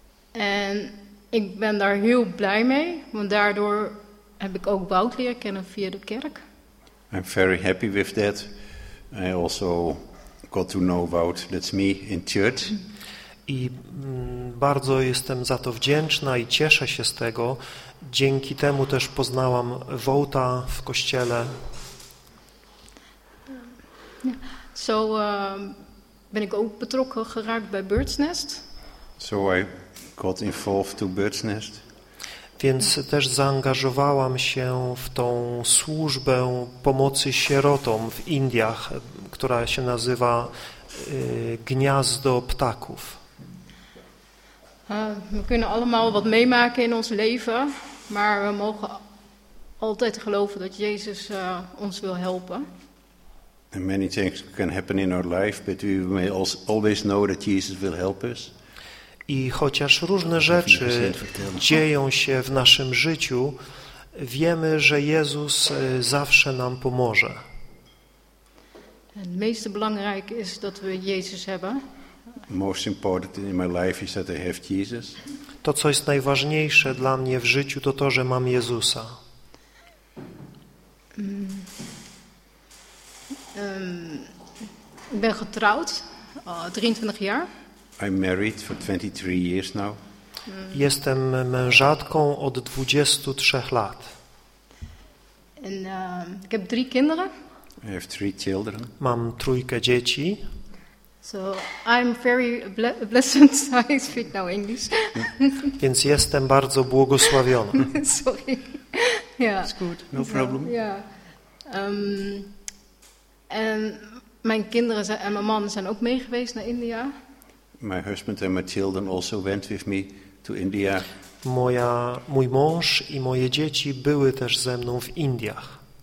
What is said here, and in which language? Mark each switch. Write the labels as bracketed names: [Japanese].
[Dutch] En ik ben daar heel blij mee, want daardoor heb ik ook Wout leren kennen via de kerk. [English] I'm very happy with that. I also got to know Wout, that's me, in church. [Polish] I bardzo jestem za to wdzięczna i cieszę się z tego. Dzięki temu też poznałam Wouta w kościele. [Dutch] So ben ik ook betrokken geraakt bij Bird's Nest. [English] So I got involved to Bird's Nest. [Polish] Więc też zaangażowałam się w tą służbę pomocy sierotom w Indiach, która się nazywa Gniazdo Ptaków. [Dutch] We kunnen allemaal wat meemaken in ons leven, maar we mogen altijd geloven dat Jezus ons wil helpen. [English] And many things can happen in our life, but we may always know that Jesus will help us. [Polish] I chociaż różne rzeczy dzieją się w naszym życiu, wiemy, że Jezus zawsze nam pomoże. [Dutch] Het meest belangrijke is dat we Jezus hebben. [English] Most important in my life is that I have Jesus. [Polish] To, co jest najważniejsze dla mnie w życiu, to to, że mam Jezusa. [Dutch] Ik ben getrouwd, 23 jaar. [English] I'm married for 23 years now. [Polish] Jestem mężatką od 23 lat. [Dutch] En ik heb 3 kinderen. [English] I have 3 children. [Polish] Mam trójkę dzieci. [English] So I'm very blessed. I speak now English. [Polish] Więc jestem bardzo błogosławiona. [English] Sorry. Yeah. It's good. No problem. Yeah. [Dutch] En mijn kinderen en mijn man zijn ook mee geweest naar India. [English] My husband and my children also went with me to India. [Polish] Mój mąż i moje dzieci były też ze mną w Indiach.